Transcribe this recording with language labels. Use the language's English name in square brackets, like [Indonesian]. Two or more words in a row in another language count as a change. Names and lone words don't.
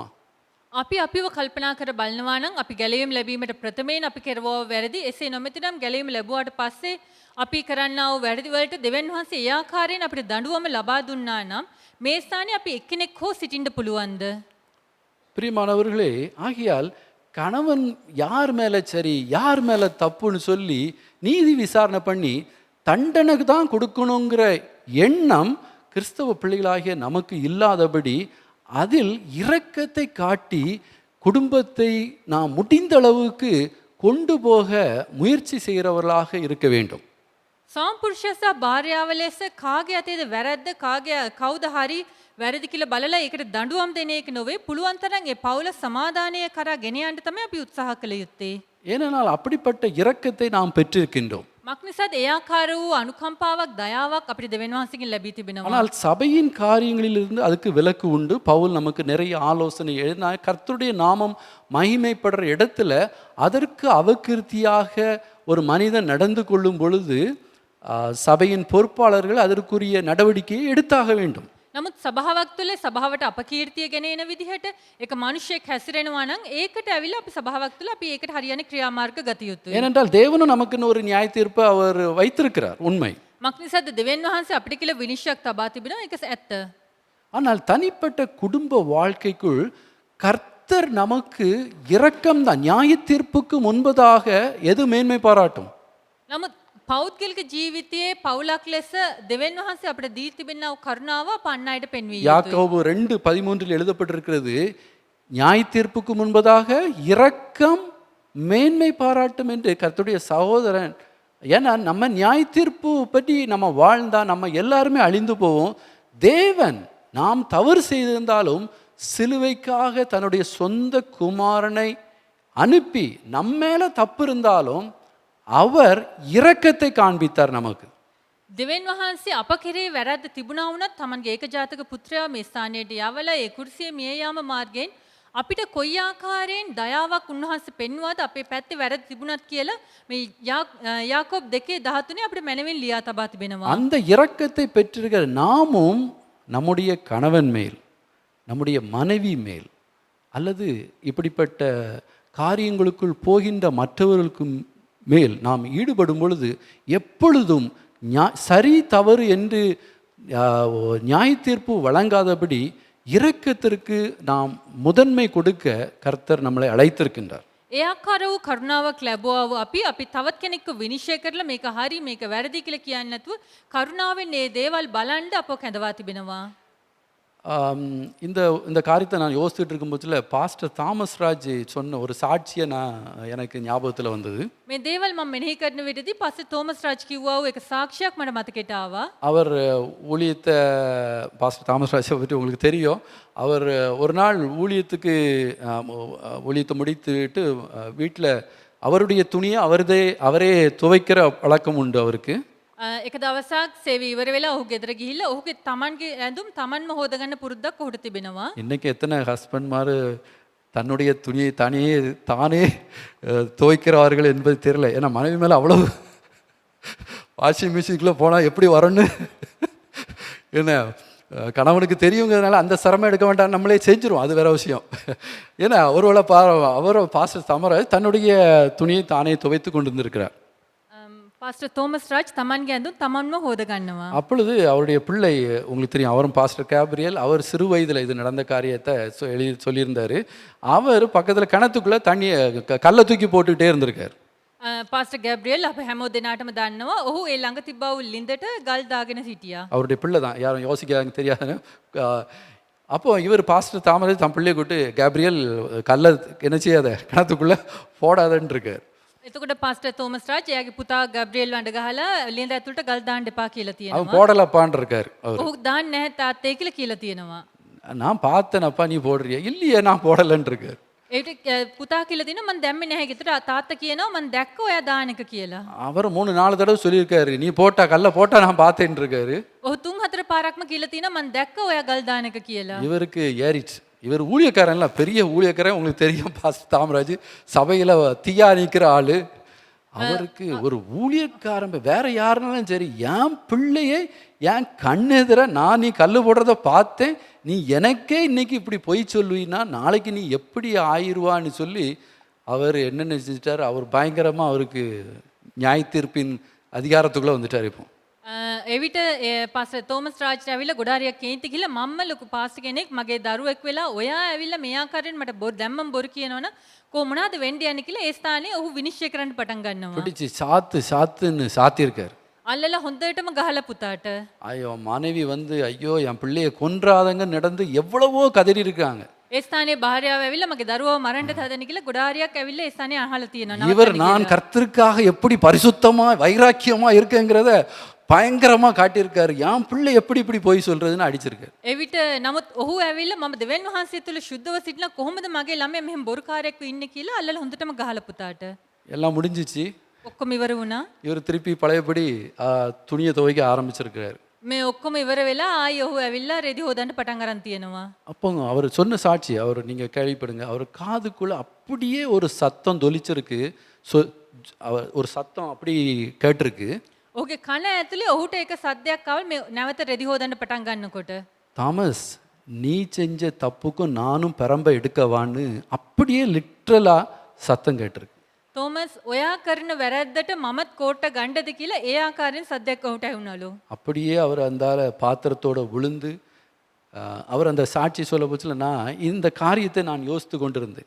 [Sinhala] අපි අපිව කල්පනා කර බලනවා නම් අපි ගැලවීම ලැබීමට ප්‍රථමයෙන් අපි කෙරවව වැරදි, එසේ නොමැතිනම් ගැලවීම ලැබුවාට පස්සේ අපි කරන්නා වූ වැරදි වලට දෙවියන් වහන්සේ ඒ ආකාරයෙන් අපිට දඬුවම ලබා දුන්නා නම් මේ ස්ථානයේ අපි එක්කෙනෙක් හෝ සිටින්න පුළුවන්ද? [Tamil] பிரியமானவர்களே, ஆகையால் கணவன் யார் மேலே சரி யார் மேலே தப்புன்னு சொல்லி நீதி விசாரணை பண்ணி தண்டனைக்கு தான் கொடுக்கணுங்கிற எண்ணம் கிறிஸ்தவ பிள்ளைகளாகிய நமக்கு இல்லாதபடி, அதில் இரக்கத்தை காட்டி குடும்பத்தை நாம் முடிந்த அளவுக்கு கொண்டு போக முயற்சி செய்கிறவர்களாக இருக்க வேண்டும். [Sinhala] ස්වාමිපුරුෂයා සහ භාර්යාව ලෙස කාගේ අතේද වැරද්ද, කවුද හරි වැරදි කියලා බලලා ඒකට දඬුවම් දෙන එක නොවේ, පුළුවන් තරම් ඒ පවුල සමාදානය කරා ගෙන යන්න තමයි අපි උත්සාහ කළ යුත්තේ. [Tamil] ஏனென்றால் அப்படிப்பட்ட இரக்கத்தை நாம் பெற்றிருக்கின்றோம். [Sinhala] මක්නිසාද ඒ ආකාර වූ අනුකම්පාවක්, දයාවක් අපිට දෙවියන් වහන්සේගෙන් ලැබී තිබෙනවා. [Tamil] ஆனால் சபையின் காரியங்களிலிருந்து அதுக்கு விலக்கு உண்டு. பவுல் நமக்கு நிறைய ஆலோசனை எழுதினா, கர்த்தருடைய நாமம் மகிமைப்படுற இடத்துல அதற்கு அவகிருத்தியாக ஒரு மனிதன் நடந்து கொள்ளும் பொழுது சபையின் பொறுப்பாளர்கள் அதற்குரிய நடவடிக்கையை எடுத்தாக வேண்டும். [Sinhala] නමුත් සභාවක් තුළ සභාවට අපකීර්තිය ගෙන එන විදිහට එක මිනිහෙක් හැසිරෙනවා නම් ඒකට ඇවිල්ලා අපි සභාවක් තුළ අපි ඒකට හරියන ක්‍රියාමාර්ග ගත යුතුයි. [Tamil] ஏனென்றால் தேவனும் நமக்குன்னு ஒரு நியாய தீர்ப்பை அவர் வைத்திருக்கிறார், உண்மை. [Sinhala] මක්නිසාද දෙවියන් වහන්සේ අපිට කියලා විනිශ්චයක් තබා තිබෙනවා, ඒක ඇත්ත. [Tamil] ஆனால் தனிப்பட்ட குடும்ப வாழ்க்கைக்குள் கர்த்தர் நமக்கு இரக்கம்தான். நியாய தீர்ப்புக்கு முன்பதாக எது மேன்மை பாராட்டும்? [Sinhala] නමුත් පෞද්ගලික ජීවිතයේ පවුලක් ලෙස දෙවියන් වහන්සේ අපිට දී තිබෙනා වූ කරුණාව පන්න අයට පෙන්විය යුතුයි. [Tamil] யாக்கோபு 2:13 எழுதப்பட்டிருக்கிறது, நியாய தீர்ப்புக்கு முன்பதாக இரக்கம் மேன்மை பாராட்டும் என்று. கர்த்தருடைய சகோதரன், ஏன்னா நம்ம நியாய தீர்ப்பு பற்றி நம்ம வாழ்ந்தா நம்ம எல்லாருமே அழிந்து போவோம். தேவன் நாம் தவறு செய்திருந்தாலும் சிலுவைக்காக தன்னுடைய சொந்த குமாரனை அனுப்பி நம்ம மேல தப்பு இருந்தாலும் அவர் இரக்கத்தை காண்பித்தார் நமக்கு. [Sinhala] දෙවියන් වහන්සේ අප කෙරේ වැරද්ද තිබුණා වුණත් තමන්ගේ ඒකජාතක පුත්‍රයා මේ ස්ථානයට යවලා ඒ කුර්සියේ මිය යාම මාර්ගයෙන් අපිට කොයි ආකාරයෙන් දයාවක් උන්වහන්සේ පෙන්වුවාද අපේ පැත්තේ වැරදි තිබුණත් කියලා මේ யாக்கோப் 2:13 අපිට මැනවින් ලියා තබා තිබෙනවා. [Tamil] அந்த இரக்கத்தை பெற்றிருக்கிற நாமும் நம்முடைய கணவன் மேல், நம்முடைய மனைவி மேல், அல்லது இப்படிப்பட்ட காரியங்களுக்குள் போகின்ற மற்றவர்களுக்கும் மேல் நாம் ஈடுபடும் பொழுது எப்பொழுதும் சரி தவறு என்று நியாய தீர்ப்பு வழங்காதபடி இரக்கத்திற்கு நாம் முதன்மை கொடுக்க கர்த்தர் நம்மளை அழைத்திருக்கின்றார். [Sinhala] ඒ ආකාර වූ කරුණාවක් ලැබුවා අපි තවත් කෙනෙක්ව විනිශ්චය කරලා මේක හරි මේක වැරදි කියලා කියන්නේ නැතුව කරුණාවෙන් මේ දේවල් බලන්න අපව කැඳවා තිබෙනවා. [Tamil] இந்த இந்த காரியத்தை நான் யோசிச்சுட்டு இருக்கும்போதுல பாஸ்டர் தாமஸ் ராஜ் சொன்ன ஒரு சாட்சியை எனக்கு ஞாபகத்தில் வந்தது. [Sinhala] මේ දේවල් මම මෙනෙහි කරන විදිහදී පස්සේ තෝමස් රාජ් කිව්වා වූ එක සාක්ෂියක් මට මතකයට ආවා. [Tamil] அவர் ஊழியத்தை பாஸ்டர் தாமஸ் ராஜை பற்றி உங்களுக்கு தெரியும். அவர் ஒரு நாள் ஊழியத்தை முடித்துவிட்டு வீட்டில் அவருடைய துணியை அவரே துவைக்கிற பழக்கம் உண்டு அவருக்கு. [Sinhala] එක දවසක් සේවය ඉවර වෙලා ඔහු ගෙදර ගිහිල්ලා ඔහුගේ තමන්ගේ ඇඳුම් තමන්ම හොදගන්න පුරුද්දක් ඔහුට තිබෙනවා. [Tamil] இன்னைக்கு எத்தனை ஹஸ்பண்ட்மார் தன்னுடைய துணியை தானே துவைக்கிறவர்கள் என்பது தெரியல. ஏன்னா மனைவி மேலே அவ்வளவு [English] washing machineக்குள்ளே [Tamil] போனால் எப்படி வரணும்னு என்ன கணவனுக்கு தெரியுங்கிறதுனால அந்த சிரமம் எடுக்க வேண்டாம், நம்மளே செஞ்சிரும், அது வேற விஷயம். ஏன்னா ஒருவேளை அவர் பாஸ்டர் தமராஜ் தன்னுடைய துணியை தானே துவைத்து கொண்டு இருந்திருக்கிறார். [Sinhala] பாஸ்டர் தோமஸ் ராஜ் තමන්ගේ ඇඳුම් තමන්ම හොද ගන්නවා. [Tamil] அப்பொழுது அவருடைய பிள்ளை, உங்களுக்கு தெரியும், அவரும் பாஸ்டர் கேப்ரியல், அவர் சிறு வயதில் இது நடந்த காரியத்தை சொல்லியிருந்தார். அவர் பக்கத்தில் கிணத்துக்குள்ளே தண்ணியை கல்லை தூக்கி போட்டுக்கிட்டே இருந்திருக்கார். [Sinhala] පාස්ටර් ගැබ්‍රියල් අප හැමෝ දෙනාටම දන්නවා ඔහු ඒ ළඟ තිබ්බා වූ ලින්දට ගල් දාගෙන සිටියා. [Tamil] அவருடைய பிள்ளை தான், யாரும் யோசிக்காங்க தெரியாது. அப்போ இவர் பாஸ்டர் தாமரை தன் பிள்ளையை கூட்டு கேப்ரியல் கல்லை என்ன செய்யாத கிணத்துக்குள்ளே போடாதன்னு இருக்கார். [Sinhala] එතකොට පාස්ටර් තෝමස් රාජ් එයාගේ පුතා ගැබ්‍රියල් වඬ ගහලා ලින්ද ඇතුළට ගල් දාන්න එපා කියලා [Tamil] அவன் [Sinhala] තියෙනවා. [Tamil] போடலப்பான் இருக்கார். அவர் [Sinhala] ඔහු දාන්න නැහැ තාත්තේ කියලා තියෙනවා. [Tamil] நான் பார்த்தேனப்பா நீ போடுறியா, இல்லையே நான் போடலன்னு இருக்கார். [Sinhala] ඒකට පුතා කියලා දිනවා මම දැම්මේ නැහැ. ගෙදර තාත්තා කියනවා මම දැක්ක ඔයා දාන එක කියලා. [Tamil] அவர் 3-4 தடவை சொல்லியிருக்காரு, நீ போட்டா கல்லை போட்டா நான் பார்த்தேன்னு இருக்காரு. [Sinhala] ඔහු 3-4 පාරක්ම කියලා තියෙනවා මම දැක්ක ඔයා ගල් දාන එක කියලා. [Tamil] இவருக்கு ஏறிச்சு. இவர் ஊழியக்காரன்ல, பெரிய ஊழியக்காரன், உங்களுக்கு தெரியும் பாஸ்டர் தாமராஜ், சபையில் தீயா நிற்கிற ஆளு. அவருக்கு ஒரு ஊழியக்காரன் வேற யாருனாலும் சரி, என் பிள்ளையை என் கண்ணெதிர நான் நீ கல் போடுறத பார்த்தேன், நீ எனக்கே இன்னைக்கு இப்படி பொய் சொல்லுவீன்னா நாளைக்கு நீ எப்படி ஆயிடுவான்னு சொல்லி அவர் என்ன நினைச்சிட்டார், அவர் பயங்கரமாக அவருக்கு நியாய தீர்ப்பின் அதிகாரத்துக்குள்ளே வந்துட்டார். இப்போ [Sinhala] එවිට පාස්ටර් තෝමස් රාජ්ට ඇවිල්ලා ගොඩාරියක් කේන්ති ගිහලා මම්ම ලොකු පාස්ටර් කෙනෙක් මගේ දරුවෙක් වෙලා ඔයා ඇවිල්ලා මේ ආකාරයෙන් මට දැම්මම බොරු කියනවනම් කොහොමනාද වෙන්න යන්නේ කියලා ඒ ස්ථානයේ ඔහු විනිශ්චය කරන්න පටන් ගන්නවා. [Tamil] பிடிச்சி சாத்துன்னு சாத்தியிருக்கார். [Sinhala] අල්ලලා හොඳටම ගහලා පුතාට. [Tamil] ஐயோ மனைவி ஐயோ என் பிள்ளையை கொன்றாதங்க நடந்து எவ்வளவோ கதறி இருக்காங்க. [Sinhala] ඒ ස්ථානයේ භාර්යාව ඇවිල්ලා මගේ දරුවව මරන්න හදන කියලා ගොඩාරියක් ඇවිල්ලා ඒ ස්ථානයේ අහලා තියෙනවා. [Tamil] இவர் நான் கர்த்தருக்காக எப்படி பரிசுத்தமா வைராக்கியமா இருக்கேங்கிறத பயங்கரமா காட்டியிருக்காரு. என் பிள்ளை எப்படி இப்படி போய் சொல்றதுன்னு அடிச்சிருக்காரு. [Sinhala] එවිට නමුත් ඔහු ඇවිල්ලා මම දෙවියන් වහන්සේ තුල සුද්ධව සිටිනා කොහොමද මගේ ළමයා මෙහෙම බොරුකාරයෙක්ව ඉන්නේ කියලා අල්ලලා හොඳටම ගහලා පුතාට. [Tamil] எல்லாம் முடிஞ்சிச்சு. [Sinhala] ඔක්කොම ඉවර වුණා. [Tamil] இவர் திருப்பி பழையபடி துணியை துவைக்க ஆரம்பிச்சிருக்கிறாரு. [Sinhala] මේ ඔක්කොම ඉවර වෙලා ආයි ඔහු ඇවිල්ලා රෙදි හොදන්න පටන් අරන් තියෙනවා. [Tamil] அப்போ அவர் சொன்ன சாட்சி அவர் நீங்க கேள்விப்படுங்க. அவர் காதுக்குள்ள அப்படியே ஒரு சத்தம் தொலிச்சிருக்கு. ஒரு சத்தம் அப்படி கேட்டிருக்கு. [Sinhala] ඔහුගේ කන ඇතුලේ ඔහුට එක සද්දයක් ආවල් මේ නැවත රෙදි හොදන්න පටන් ගන්නකොට [Tamil] தாமஸ் நீ செஞ்ச தப்புக்கும் நானும் பெரம்ப எடுக்கவான்னு அப்படியே லிட்ரலா சத்தம் கேட்டிருக்கு. [Sinhala] තෝමස් ඔයා කරන වැරද්දට මමත් කෝට්ට ගණ්ඩද කියලා ඒ ආකාරයෙන් සද්දයක් ඔහුට ඇහුණලු. [Tamil] அப்படியே அவர் அந்த பாத்திரத்தோட விழுந்து அவர் அந்த சாட்சி சொல்ல போச்சுல, நான் இந்த காரியத்தை நான் யோசித்து கொண்டிருந்தேன்.